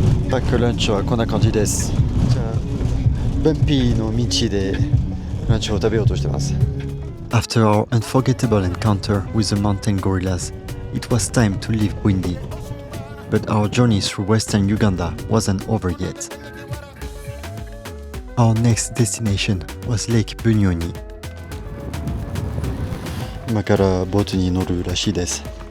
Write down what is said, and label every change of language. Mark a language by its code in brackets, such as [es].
[ja] パックランチはこんな感じです。じゃあ、バンピーの道でランチを食べようとしてます。 [en] After our unforgettable encounter with the mountain gorillas, it was time to leave Bwindi. But our journey through western Uganda wasn't over yet. Our next destination was Lake Bunyonyi. [ja] 今からボートに乗るらしいです。